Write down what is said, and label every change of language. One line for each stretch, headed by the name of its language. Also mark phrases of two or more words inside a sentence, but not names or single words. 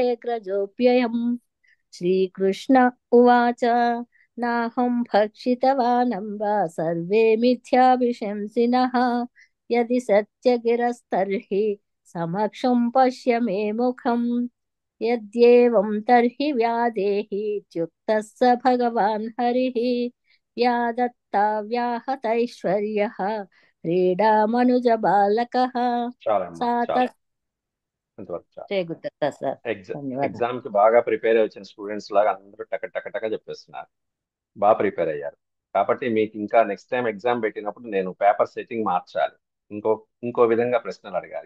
Sanskrit: ग्रजोऽप्ययम् श्रीकृष्ण उवाच नाहं भक्षितवानम्ब सर्वे मिथ्याभिशंसिनः यदि सत्यगिरस्तर्हि समक्षं पश्य मे मुखम् यद्येवं तर्हि व्यादेहि इत्युक्तः स भगवान् हरिः व्यादत्ताव्याहतैश्वर्यः क्रीडामनुजबालकः
Telugu: చాలమ్మా सा చాలా ఇంతవరకు చాలా సార్ ధన్యవాదాలు ఎగ్జామ్ కి బాగా ప్రిపేర్ వచ్చిన స్టూడెంట్స్ లాగా అందరూ టక టక టక చెప్పేస్తున్నారు. బాగా ప్రిపేర్ అయ్యారు. కాబట్టి మీకు ఇంకా
English: next time exam
Telugu: పెట్టినప్పుడు నేను
English: paper setting
Telugu: మార్చాలి. ఇంకో విధంగా ప్రశ్నలు అడగాలి.